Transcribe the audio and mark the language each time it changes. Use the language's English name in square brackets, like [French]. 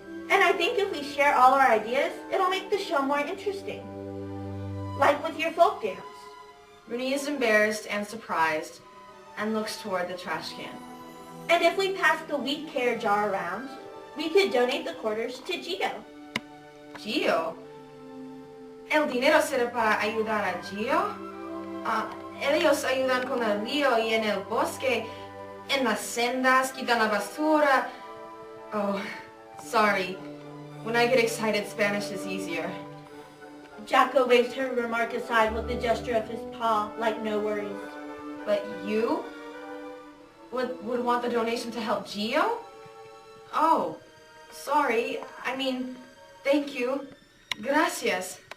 [English] And I think if we share all our ideas, it'll make the show more interesting. Like with your folk dance. Rooney is embarrassed and surprised and looks toward the trash can. And if we pass the wheat care jar around, we could donate the quarters to Geo. Gio? [Spanish] El dinero será para ayudar a Gio? Ellos ayudan con el río y en el bosque, en las sendas, quitan la basura. [English] Oh, sorry. When I get excited, Spanish is easier. Jacko waves her remark aside with a gesture of his paw, like no worries. But you would want the donation to help Gio? Oh, sorry. I mean, thank you. [Spanish] Gracias.